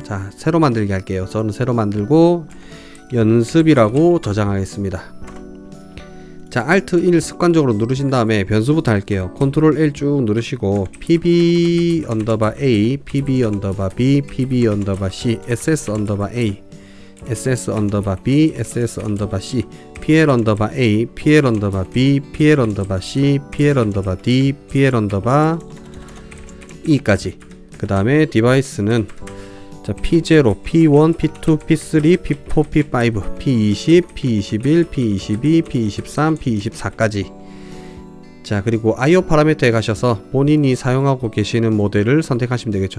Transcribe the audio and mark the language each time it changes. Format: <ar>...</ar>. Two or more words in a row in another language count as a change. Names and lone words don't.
<ko>자, 새로 만들기 할게요. 저는 새로 만들고 연습이라고 저장하겠습니다. 자, Alt 1 습관적으로 누르신 다음에 변수부터 할게요. Ctrl L 쭉 누르시고 pb_a, pb_b, pb_c, ss_a, ss_b, ss_c, pl_a, pl_b, pl_c, pl_d, pl_e까지. 그 다음에 디바이스는 자, P0, P1, P2, P3, P4, P5, P20, P21, P22, P23, P24까지. 자, 그리고 IO 파라미터에 가셔서 본인이 사용하고 계시는 모델을 선택하시면 되겠죠.</ko>